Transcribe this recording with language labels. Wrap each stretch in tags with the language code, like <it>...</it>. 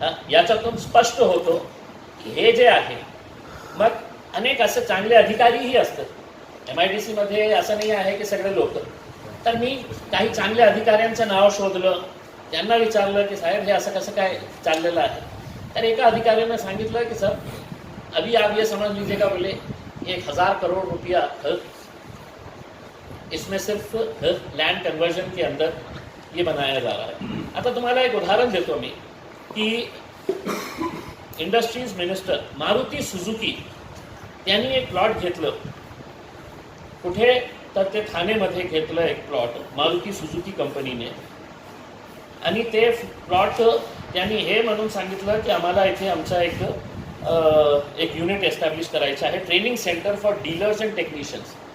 <mr>याच्यातून स्पष्ट होतो की हे जे आहे. मग अनेक असे चांगले अधिकारीही असतात MIDC मध्ये, असं नाही आहे की सगळे लोक. तर मी काही चांगल्या अधिकाऱ्यांचं नाव शोधलं, त्यांना विचारलं की साहेब हे असं कसं काय चाललेलं आहे. तर एका अधिकाऱ्यानं सांगितलं की</mr> <hi>सर अभी आप ये समझ लीजिएगा, बोले 1000 करोड़ रुपया इसमें सिर्फ लैंड कन्वर्जन के अंदर ये बनाया जा रहा है.</hi> <mr>आता तुम्हाला एक उदाहरण देतो मी की इंडस्ट्रीज मिनिस्टर मारुती सुझुकी त्यांनी एक प्लॉट घेतलं. कुठे, तर ते ठाणेमध्ये घेतलं एक प्लॉट मारुती सुझुकी कंपनीने. आणि ते प्लॉट त्यांनी हे म्हणून सांगितलं की आम्हाला इथे आमचा एक युनिट एस्टॅब्लिश करायचं आहे,</mr> <en>Training centre for dealers and technicians.</en>